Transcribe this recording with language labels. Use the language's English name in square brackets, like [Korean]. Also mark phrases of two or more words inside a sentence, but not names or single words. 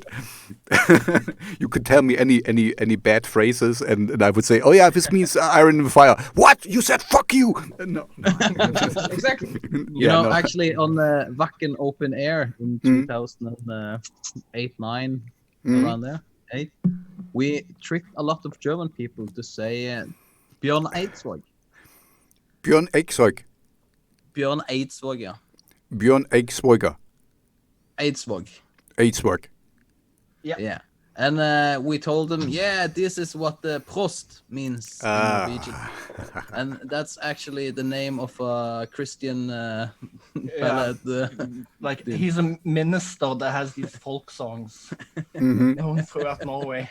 [English] You could tell me any bad phrases, and I would say, oh yeah, this means iron in the fire. What? You said fuck you? No. Exactly. You know, actually, on the Wacken Open Air in 2008, 9, around there, 8, we tricked a lot of German people to say Björn Eidsvåg. Björn Eidsvåg. Björn Eidsvåg, yeah. Björn Eidsvåg. Eidsvåg. Yeah. Yeah. And we told them, yeah, this is what the Prost means in Norwegian. And that's actually the name of a Christian ballad. Like, he's a minister that has these folk songs known throughout Norway.